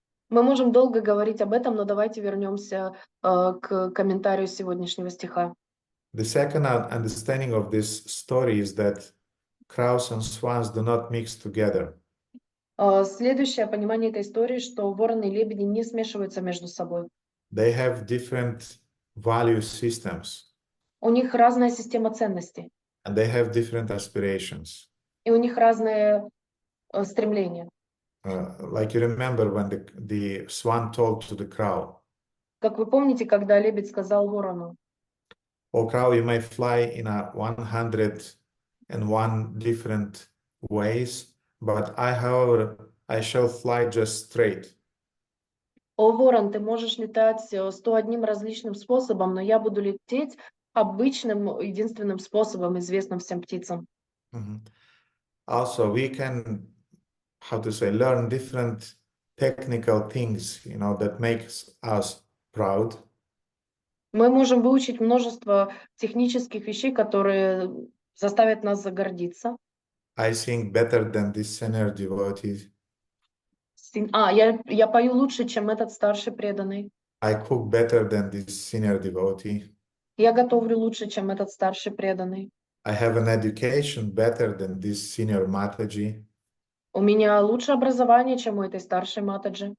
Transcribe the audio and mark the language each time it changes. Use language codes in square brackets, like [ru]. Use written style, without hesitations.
[ru] Мы можем долго говорить об этом, но давайте вернемся к комментарию сегодняшнего стиха. [en] The second understanding of this story is that crows and swans do not mix together. [ru] Следующее понимание этой истории, что вороны и лебеди не смешиваются между собой. [en] They have different value systems. [ru] У них разная система ценностей. [en] And they have different aspirations. [ru] И у них разные стремления. [en] Like you remember when the swan told to the crow. [ru] Как вы помните, когда лебедь сказал ворону: [en] "O crow, you may fly in 101 different ways, but however, I shall fly just straight." [ru] О, ворон, ты можешь летать 101 различным способом, но я буду лететь обычным, единственным способом, известным всем птицам. Mhm. [en] Also, we can, how to say, learn different technical things, that makes us proud. [ru] Мы можем выучить множество технических вещей, которые заставят нас загордиться. [en] I sing better than this senior devotee. [ru] Я пою лучше, чем этот старший преданный. [en] I cook better than this senior devotee. [ru] Я готовлю лучше, чем этот старший преданный. [en] I have an education better than this senior Mataji. [ru] У меня лучше образование, чем у этой старшей матаджи.